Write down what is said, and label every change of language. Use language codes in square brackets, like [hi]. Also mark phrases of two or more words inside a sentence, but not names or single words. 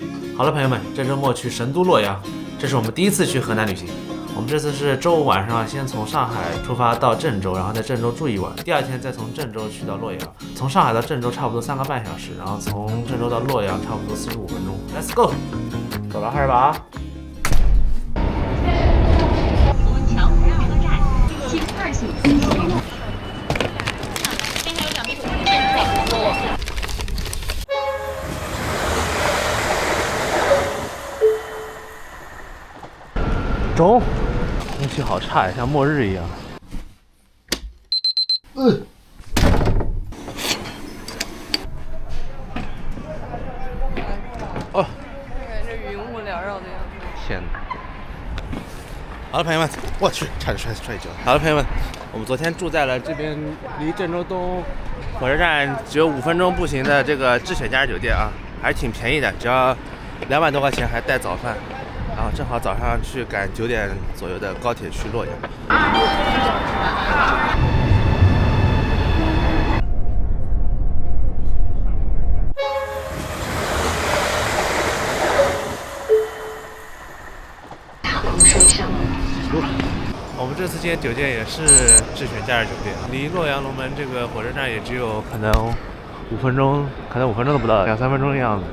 [zh] 好了，朋友们，這周末去神都洛陽，這是我們第一次去河南旅行。我們這次是周五晚上先從上海出發到鄭州，然後在鄭州住一晚，第二天再從鄭州去到洛陽。從上海到鄭州差不多3個半小時，然後從鄭州到洛陽差不多45分鐘。 [en] Let's go， [zh] 走了200吧。桥火车站，请2速通行。中，空气好差呀，像末日一样。哦，感觉云雾缭繞的样子。天哪！好了，朋友们，我去，差点摔一跤。好了，朋友们，我们昨天住在了这边離鄭州東火車站只有5分鐘步行的這個智選假日酒店啊，還是挺便宜的，只要200多塊錢，還帶早飯。然後正好早上去趕9點左右的高鐵去洛陽。我们這次进酒店也是智選假日酒店，離洛陽龍門這個火車站也只有可能5分鐘，可能5分鐘都不到，2、3分鐘的樣子。